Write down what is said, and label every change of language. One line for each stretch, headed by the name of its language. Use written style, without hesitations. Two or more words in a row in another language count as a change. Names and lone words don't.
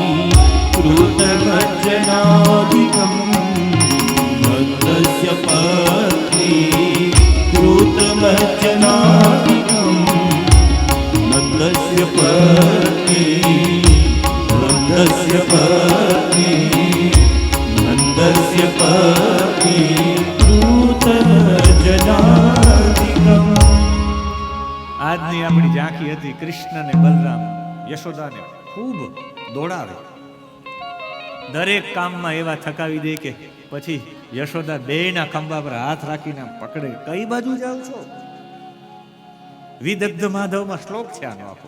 Sanskrit: कृतमज्जनादिकं नन्दस्य पत्नी कृतमज्जनादिकं नन्दस्य पत्नी नन्दस्य पत्नी नन्दस्य पत्नी कृतमज्जनादिकम्
Gujarati: આજની આપણી ઝાંખી હતી કૃષ્ણ ને બલરામ યશોદાને ખૂબ દોડાવે, દરેક કામમાં એવા થકાવી દે કે પછી યશોદા બેયના ખંભા પર હાથ રાખીને પકડે, કઈ બાજુ જાવ છો? વિદગ્ધ માધવમાં શ્લોક છે આનો આખો.